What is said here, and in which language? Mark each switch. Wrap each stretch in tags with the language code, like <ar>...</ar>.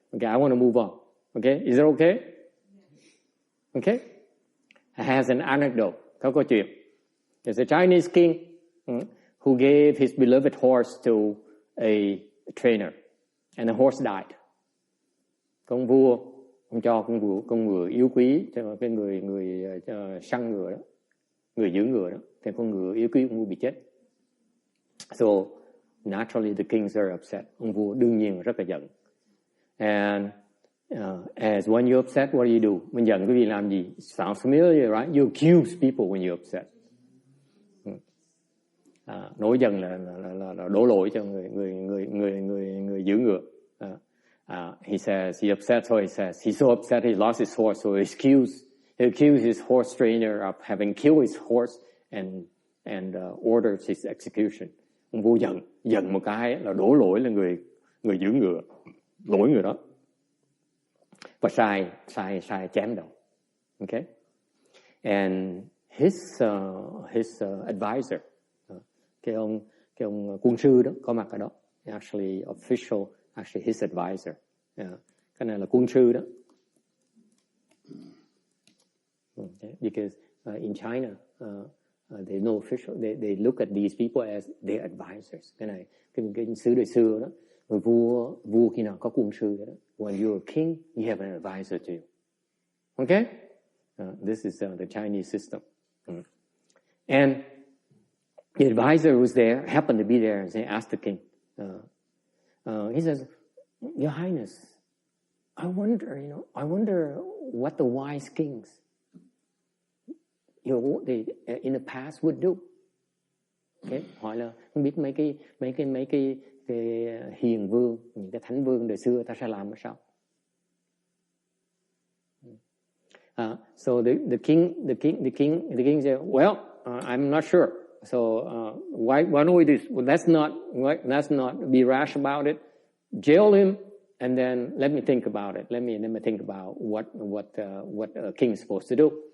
<en>Okay, I want to move on. Okay, is it okay? Okay. Has an anecdote.</en> <vi>Có câu chuyện.</vi> <en>There's a Chinese king who gave his beloved horse to a trainer, and the horse died.</en> <vi>Con vua, ông cho con ngựa yếu quý cho cái người săn ngựa đó, người giữ ngựa đó, thì con ngựa yếu quý ông vua bị chết.</vi> <en>So naturally the kings are upset.</en> <vi>Ông vua đương nhiên rất là giận.</vi> <en>And as when you're upset, what do you do?</en> <vi>Mình giận cái gì làm gì?</vi> <en>Sounds familiar, right? You accuse people when you're upset.</en> <vi>Nổi giận là đổ lỗi cho người giữ ngựa.</vi> <en>He says he upset, so he says he's so upset he lost his horse, so he accused his horse trainer of having killed his horse and orders his execution.</en> <vi>Ông vua giận một cái là đổ lỗi là người giữ ngựa, lỗi người đó, và sai chém đầu.</vi> <en>Okay, and his advisor,</en> <vi>cái ông quân sư đó có mặt ở đó,</vi> <en>actually his advisor,</en> <vi>cái này là quân sư đó.</vi> <en>Okay. Because in China there's no official, they look at these people as their advisors.</en> <vi>Cái này cái sứ đời xưa đó, người vua khi nào có quân sư đó,</vi> <en>when you're a king you have an advisor too. Okay, this is the Chinese system. And the advisor who's there happened to be there, and they asked the king. He says, "Your Highness, I wonder what the wise kings, in the past would do."</en> <vi>Okay, hỏi là không biết mấy cái hiền vương, những cái thánh vương đời xưa ta sẽ làm ở sao?</vi> <en>So the king said, "Well, I'm not sure. So why don't we do this? Well, let's not be rash about it. Jail him, and then let me think about it. Let me think about what a king is supposed to do."</en>